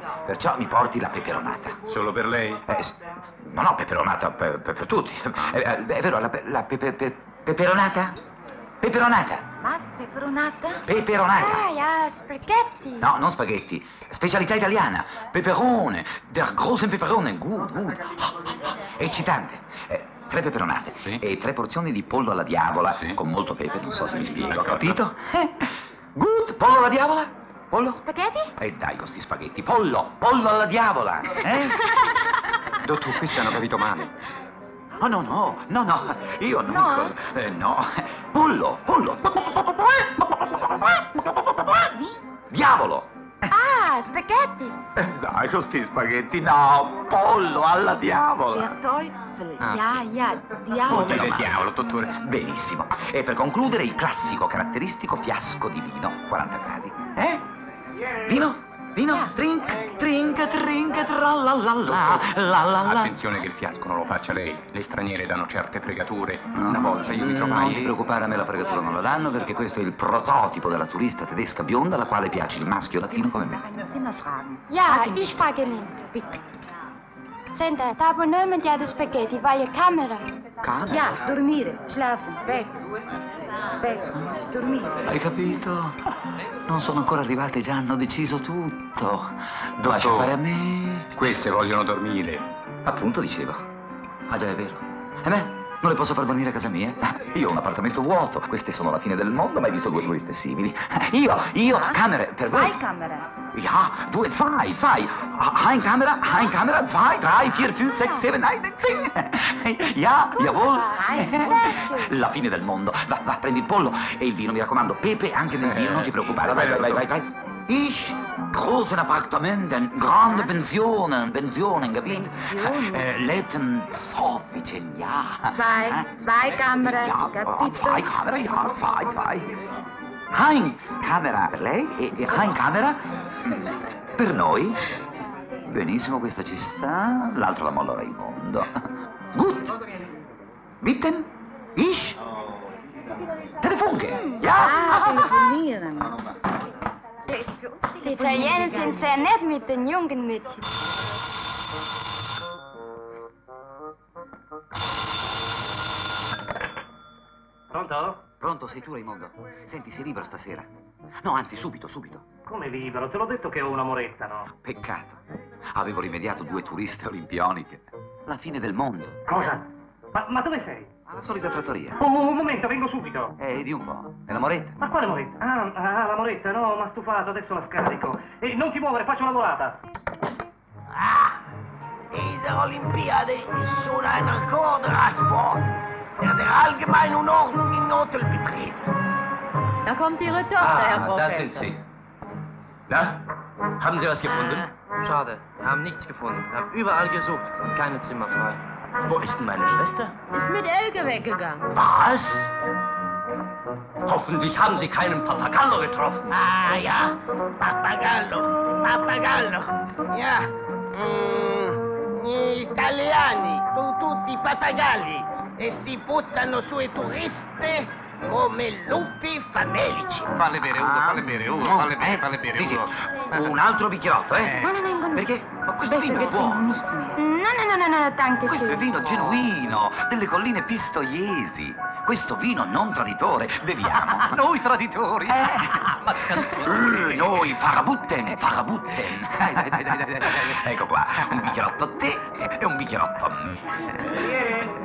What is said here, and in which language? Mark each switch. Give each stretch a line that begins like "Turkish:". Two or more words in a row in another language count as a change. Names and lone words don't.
Italian: Perciò mi porti la peperonata. Solo per lei? No, peperonata per tutti. È vero, la peperonata? Peperonata.
German: Was? Peperonata?
Italian: Peperonata.
German: Ah, ja, spaghetti.
Italian: No, non spaghetti. Specialità italiana. Peperone.
German: Der großen Peperone. Good. Eccitante.
Italian: 3 peperonate. Sì. E 3 porzioni di pollo alla diavola. Sì. Con molto pepe, non so se mi spiego, capito? Good. Pollo alla diavola? Pollo? Spaghetti? E dai con sti spaghetti. Pollo alla diavola. Dottor, questi hanno capito male. Oh, no, io non... No? No. Pollo. Diavolo. Ah, spaghetti. Dai, con sti spaghetti, no. Pollo alla diavola.
German: Teufel. Ah, Ja,
Italian: diavolo. Meno male. Diavolo, dottore. Benissimo. E per concludere il classico caratteristico fiasco di vino, 40 gradi. Vino? Drink, tralala. Attenzione che il fiasco non lo faccia lei. Le straniere danno certe fregature. Una volta io mi trovai... Non ti preoccupare, a me la fregatura non la danno perché questo è il prototipo della turista tedesca bionda alla quale piace il maschio latino come me.
German: Zimmer fragen. Ja, ich frage ihn. Bitte.
Italian: Senta, da abonnement ja de spaghetti, voglio camera. Camera? Ja, dormire, schlafen, bed, dormire. Hai capito? Non sono ancora arrivate, già hanno deciso tutto. Lascia fare a me. Queste vogliono dormire. Appunto dicevo. Ah già, è vero. E me? Non le posso far dormire a casa mia? Io ho un appartamento vuoto. Queste sono la fine del mondo, mai visto 2 turiste simili. Io, camere, per voi.
German: Zwei Kamera. Ja, 2, 2. Ein Kamera, 2, 3, 4, 5, 6, 7, 8, 10. Ja, jawohl.
Italian: La fine del mondo. Va, prendi il pollo e il vino, mi raccomando. Pepe anche nel vino, non ti preoccupare. Vai.
German: Ich, großen Appartementen,
Italian: grande Pensionen, capito? Letten soffice,
German: ja. Zwei Kamera, Ja,
Italian: capito?
German: 2 Kamera, ja, 2. Ein Kamera
Italian: per lei e
German: ein Kamera
Italian: per noi. Benissimo, questa ci sta. L'altra la mollo Raimondo.
German: Gut. Bitten? Ich? Telefonke? Ja? Telefonieren. Die Italiener sind sehr nett mit den jungen Mädchen.
Italian: Pronto? Pronto, sei tu Raimondo? Senti, sei libero stasera? No, anzi, subito. Come libero? Te l'ho detto che ho un'amoretta, no? Peccato. Avevo rimediato 2 turiste olimpioniche. La fine del mondo. Cosa? Ma dove sei? Alla solita trattoria. Un momento, vengo subito. Di un po'. È la moretta. Ma quale moretta? Ah, la moretta, no, m'ha stufato, adesso la scarico. E non ti muovere, faccio una volata.
German: Diese Olympiade ist schon ein Rekordradsport. Der allgemeinen Unordnung im Hotelbetrieb. Da kommt Ihre Tochter, Herr Das Professor. ist sie. Na, haben Sie was gefunden? Schade, wir haben nichts gefunden. Wir haben überall gesucht, keine Zimmer frei. Wo ist denn meine Schwester? Ist mit Elke weggegangen. Was? Hoffentlich haben Sie keinen Papagallo getroffen. Ah ja, Pappagallo. Ja,
Italian: gli italiani sono tutti pappagalli e si buttano sui turisti come lupi famelici. Falle bere, Ugo, falle bere, Sì, Ugo. Un altro bicchierotto,
German: Nein,
Italian: Perché? Ma questo vino è buono.
German: nicht mehr. No, danke
Italian: Questo è
German: schön.
Italian: vino genuino, delle colline pistoiesi. Questo vino non traditore. Beviamo. Noi traditori. Ma noi, farabutten. Dai. Ecco qua, un bicchierotto a te e un bicchierotto a me.